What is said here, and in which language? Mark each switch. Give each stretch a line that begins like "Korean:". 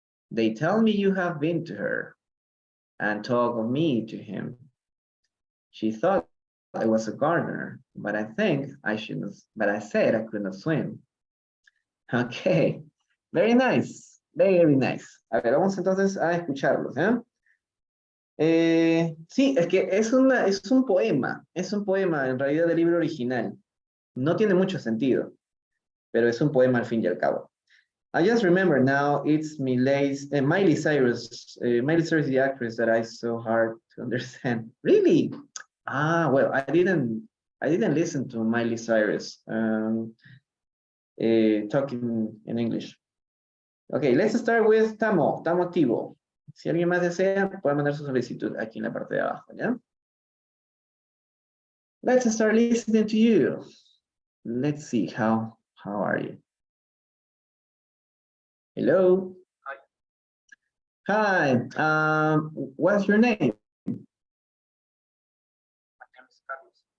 English: They tell me you have been to her and talk of me to him. She thought I was a gardener, but I said I could not swim. Okay, very nice, very nice.
Spanish: A ver, vamos entonces a escucharlos, ¿eh? Sí, es que es un poema en realidad del libro original. No tiene mucho sentido, pero es un poema al fin y al cabo.
English: I just remember now it's Miley Cyrus. Miley Cyrus is the actress that I so hard to understand. Really? Ah, well, I didn't listen to Miley Cyrus talking in English. Okay, let's start with Tamo activo.
Spanish: Si alguien más desea, puede mandar su solicitud aquí en la parte de abajo, ¿ya?
English: Let's start listening to you. Let's see, how are you? Hello? Hi. Hi, what's your name? My name is Carlos.